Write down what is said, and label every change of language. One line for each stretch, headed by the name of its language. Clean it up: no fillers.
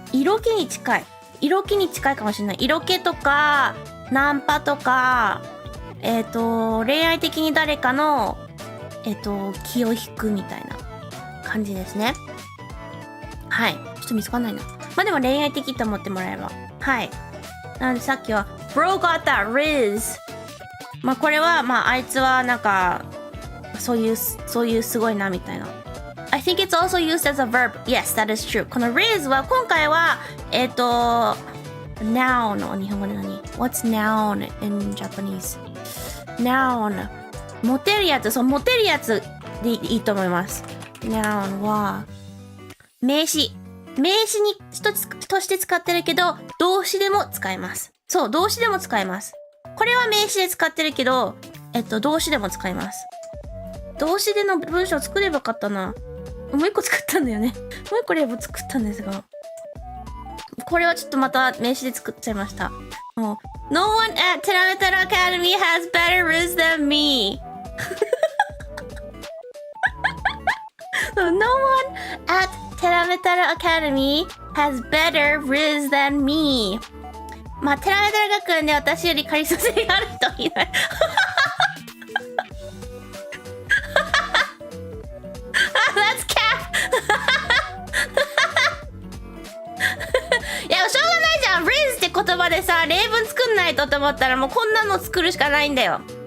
Japanese: 色気に近いかもしれない。色気とか、ナンパとか、恋愛的に誰かの、気を引くみたいな感じですね。はい。ちょっと見つかんないな。まあでも恋愛的と思ってもらえれば。はい。なのでさっきは
English: Bro got that Riz。
Japanese: まあこれはまああいつはなんかそういうすごいなみたいな。
English: I think it's also used as a verb. Yes, that is true.
Japanese: この Riz は今回はnoun の日本語で何？
English: What's noun in Japanese?
Japanese: Noun モテるやつ、そうモテるやつでいいと思います。 Noun は名詞に一つとして使ってるけど動詞でも使えます。そう動詞でも使えます。これは名詞で使ってるけど動詞でも使えます。動詞での文章を作ればよかったな。もう一個作ったんだよね。もう一個例文作ったんですが、これはちょっとまた名詞で作っちゃいました。
English: もう No one at Terametara Academy has better riz than me. No one at Terametara Academy has better riz than me.
Japanese: まあテラメタラ学園で私よりカリスマ性がある人いない。
English: That's cap.
Japanese: いやしょうがないじゃん。riz って言葉でさ例文作んないとと思ったらもうこんなの作るしかないんだよ。